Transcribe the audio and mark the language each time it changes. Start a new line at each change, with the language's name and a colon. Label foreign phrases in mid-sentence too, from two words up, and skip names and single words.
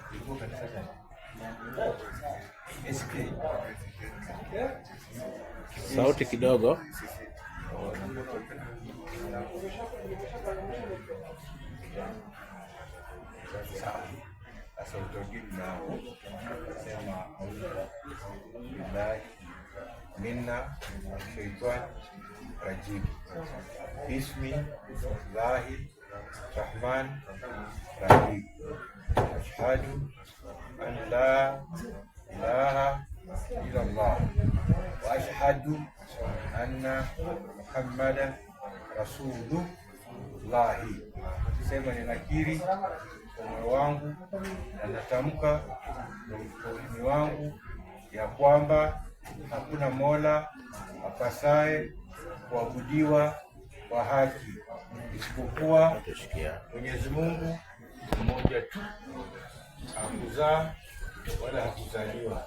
Swahili: Sauti kidogo. Sasa utogini nao sema
Arabic: بالله من الشيطان الرجيم. بسم الله الرحمن الرحيم. أشهد أن لا إله إلا الله وأشهد أن محمدا رسول الله.
Swahili: Sema ninakiri kwa moyo wangu na natamka kwa ulimi wangu ya kwamba hakuna Mola apasaye kuabudiwa kwa haki isipokuwa Mwenyezi Mungu mmoja tu, hakuzaa wala hakuzaliwa.